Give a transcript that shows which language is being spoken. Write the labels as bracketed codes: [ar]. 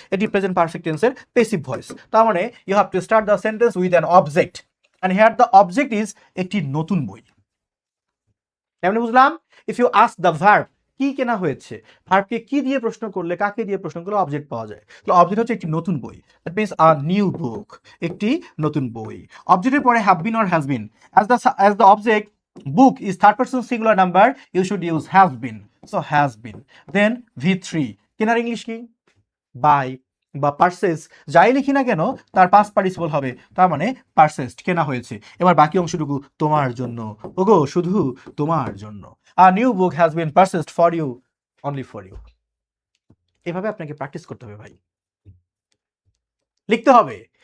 [bn] এটি present perfect টেন্সের passive voice. তার মানে [en] you have to start the sentence with an object and here the object is [bn] একটি নতুন বই। কেমন বুঝলাম? [en] if you ask the verb [bn] কি কেনা হয়েছে, ভার্বকে কি দিয়ে প্রশ্ন করলে, কাকে দিয়ে প্রশ্ন করলে অবজেক্ট পাওয়া যায়। তাহলে অবজেক্ট হচ্ছে একটি নতুন বই, [en] that means a new book, [bn] একটি নতুন বই। অবজেক্টের পরে [en] Have been or has been, as the object book is third person singular number, you should use have been, so has been. [bn] Then V3 কেনার ইংলিশ কি? বাই বা purchase, যাই লিখি না কেন তার পাস্ট পার্টিসিপল হবে, তার মানে পারচেজড, কেনা হয়েছে। এবার বাকি অংশটুকু তোমার জন্য, ওগো শুধু তোমার জন্য। [en] A new book has been purchased for you, only for you. [bn] এভাবে আপনাকে প্র্যাকটিস করতে হবে ভাই, লিখতে হবে।